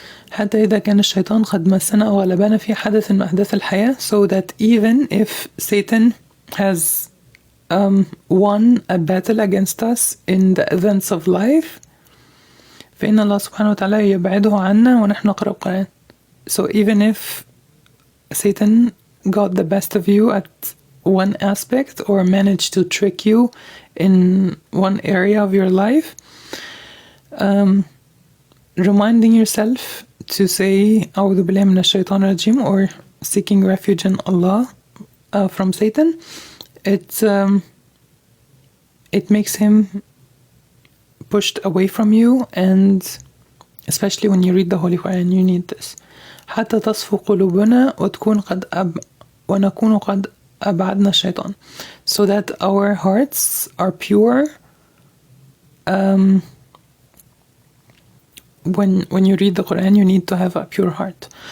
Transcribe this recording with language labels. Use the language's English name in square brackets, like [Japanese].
[Arabic] حتى إذا كان الشيطان قد مسنا أو غلبنا في حدث من أحداث الحياة, [English] so that even if Satan has won a battle against us in the events of life, [Arabic] فإن الله سبحانه وتعالى يبعده عنا ونحن نقرأ القرآن. [English] So even if Satan got the best of you at one aspect or managed to trick you in one area of your life, reminding yourself to say [Arabic] أعوذ بالله من الشيطان الرجيم, [English] or seeking refuge in Allah from Satan, it makes him pushed away from you. And especially when you read the Holy Quran, you need this. [Arabic] حتى تصفو قلوبنا وتكون قد ونكون قد أبعدنا الشيطان, [English] so that our hearts are pure. When you read the Quran, you need to have a pure heart.